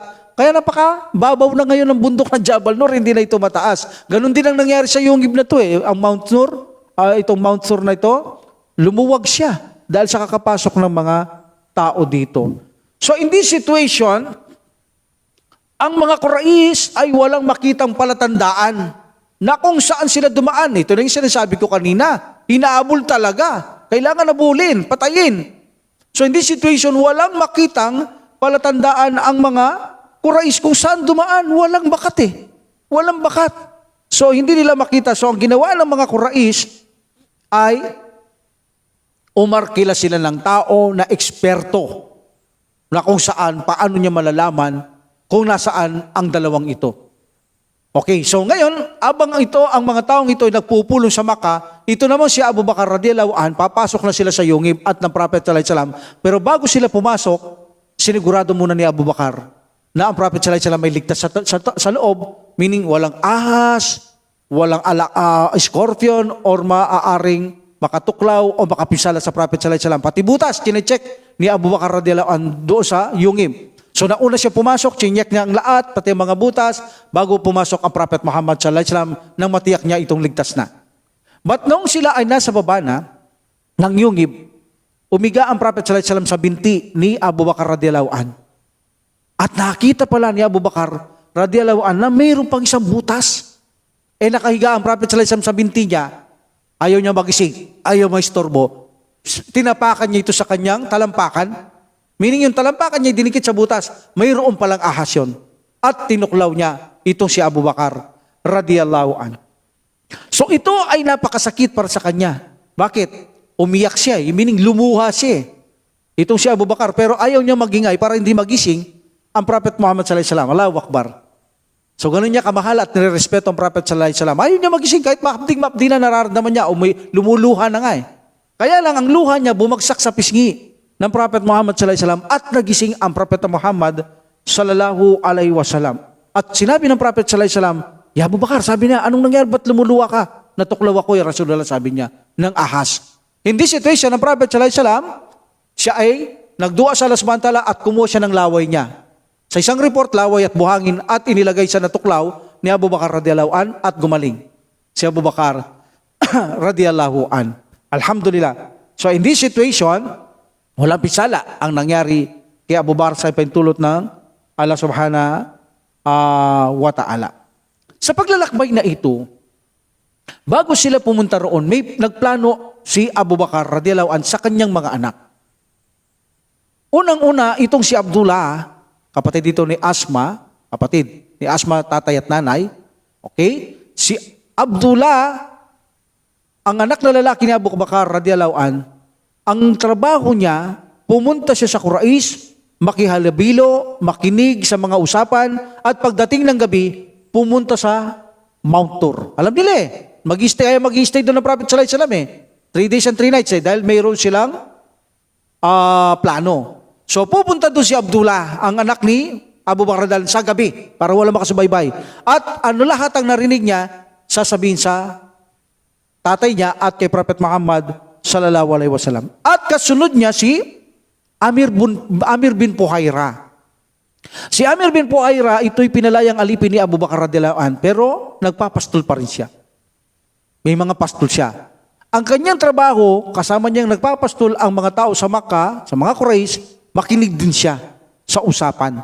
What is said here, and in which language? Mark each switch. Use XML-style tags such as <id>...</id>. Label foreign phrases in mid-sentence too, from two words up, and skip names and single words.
<tl>Kaya napakababaw na ngayon ng bundok ng Jabal Nur, hindi na ito mataas. Ganon din ang nangyari sa yungib na ito eh. Ang Mount Nur, itong Mount Nur na ito, lumuwag siya dahil sa kakapasok ng mga tao dito.</tl> <en>So in this situation,</en> <tl>ang mga Quraysh ay walang makitang palatandaan na kung saan sila dumaan. Ito na yung sinasabi ko kanina. Hinaabol talaga. Kailangan nabulin, patayin.</tl> <en>So in this situation,</en> <tl>walang makitang palatandaan ang mga Quraysh kung saan dumaan. Walang bakat eh. Walang bakat. So hindi nila makita. So ang ginawa ng mga Quraysh ay umarkila sila ng tao na eksperto na kung saan, paano niya malalaman kung nasaan ang dalawang ito. Okay, so ngayon, abang ito, ang mga taong ito ay nagpupulong sa Makkah, ito naman si Abu Bakar</tl> <ar>رضي الله عنه,</ar> <tl>papasok na sila sa yungib at ng Prophet</tl> <ar>صلى الله عليه وسلم.</ar> <tl>Pero bago sila pumasok, sinigurado muna ni Abu Bakar na ang Prophet</tl> <ar>صلى الله عليه وسلم</ar> <tl>ay ligtas sa loob, meaning walang ahas, walang scorpion, or maaaring makatuklaw o makapinsala sa Prophet</tl> <ar>صلى الله عليه وسلم.</ar> <tl>Pati butas, chinecheck ni Abu Bakar</tl> <ar>رضي الله عنه</ar> <tl>doon sa yungib. So nauna siya pumasok, chinyek niya ang lahat, pati mga butas, bago pumasok ang Prophet Muhammad</tl> <ar>صلى الله عليه وسلم</ar> <tl>nang matiyak niya itong ligtas na. But noong sila ay nasa baba na ng yungib, umiga ang Prophet</tl> <ar>صلى الله عليه وسلم</ar> <tl>sa binti ni Abu Bakar</tl> <ar>رضي الله عنه.</ar> <tl>At nakita pala ni Abu Bakar</tl> <ar>رضي الله عنه</ar> <tl>na mayroon pang isang butas. Nakahiga ang Prophet</tl> <ar>صلى الله عليه وسلم</ar> <tl>sa binti niya, ayaw niya magising, ayaw maistorbo. Tinapakan niya ito sa kanyang talampakan. Meaning yung talampakan niya dinikit sa butas, mayroon palang ahas yun. At tinuklaw niya itong si Abu Bakar</tl> <ar>رضي الله عنه.</ar> <tl>So ito ay napakasakit para sa kanya. Bakit? Umiyak siya, meaning lumuha siya. Itong si Abu Bakar, pero ayaw niya magingay para hindi magising ang Prophet Muhammad</tl> <ar>صلى الله عليه وسلم. الله أكبر.</ar> <tl>So ganun niya kamahal at nirerespeto ang Prophet</tl> <ar>صلى الله عليه وسلم.</ar> <tl>Ayaw niya magising kahit mapdi na nararamdaman niya o may lumuluha na nga eh. Kaya lang ang luha niya bumagsak sa pisngi ng Prophet Muhammad</tl> <ar>صلى الله عليه وسلم</ar> <tl>at nagising ang Prophet Muhammad</tl> <ar>صلى الله عليه وسلم.</ar> <tl>At sinabi ng Prophet</tl> <ar>صلى الله عليه وسلم,</ar> <tl>"Ya Abu Bakar," sabi niya, "anong nangyari? Ba't lumuluha ka?" "Natuklaw ako,</tl> <ar>يا رسول الله,"</ar> <tl>sabi niya, "ng ahas."</tl> <en>In this situation,</en> <tl>ang Prophet</tl> <ar>صلى الله عليه وسلم,</ar> <tl>siya ay nagdua sa Allah</tl> <ar>سبحانه وتعالى</ar> <tl>at kumuha siya ng laway niya. Sa isang report, laway at buhangin at inilagay sa natuklaw ni Abu Bakar</tl> <ar>رضي الله عن</ar> <tl>at gumaling. Si Abu Bakar</tl> <ar>رضي الله عن.</ar> <tl>Alhamdulillah.</tl> <en>So in this situation,</en> <tl>walang pisala ang nangyari kay Abu Bakar sa pintulot ng Allah</tl> <ar>سبحانه وتعالى.</ar> <tl>Sa paglalakbay na ito, bago sila pumunta roon, may nagplano si Abu Bakar</tl> <ar>رضي الله عنه</ar> <tl>sa kanyang mga anak. Unang-una, itong si Abdullah, kapatid dito ni Asma, kapatid ni Asma, tatay at nanay. Okay? Si Abdullah, ang anak na lalaki ni Abu Bakar</tl> <ar>رضي الله عنه,</ar> <tl>ang trabaho niya, pumunta siya sa Quraysh, makihalabilo, makinig sa mga usapan, at pagdating ng gabi, pumunta sa Mount Tur. Alam nila eh, mag-stay doon ng Prophet</tl> <ar>صلى الله عليه وسلم</ar> <tl>eh.</tl> <en>3 days and 3 nights</en> <tl>eh, dahil mayroon silang plano. So pupunta doon si Abdullah, ang anak ni Abu Bakr sa gabi para wala makasubaybay. At ano lahat ang narinig niya, sasabihin sa tatay niya at kay Prophet Muhammad</tl> <ar>صلى الله عليه وسلم.</ar> <tl>At kasunod niya si Amir bin Fuhaira. Si Amir bin Fuhaira, ito'y pinalayang alipin ni Abu Bakr</tl> <ar>رضي الله عنه,</ar> <tl>pero nagpapastol pa rin siya. May mga pastol siya. Ang kanyang trabaho, kasama niyang nagpapastol ang mga tao sa Makkah, sa mga Quraysh, makinig din siya sa usapan.</tl>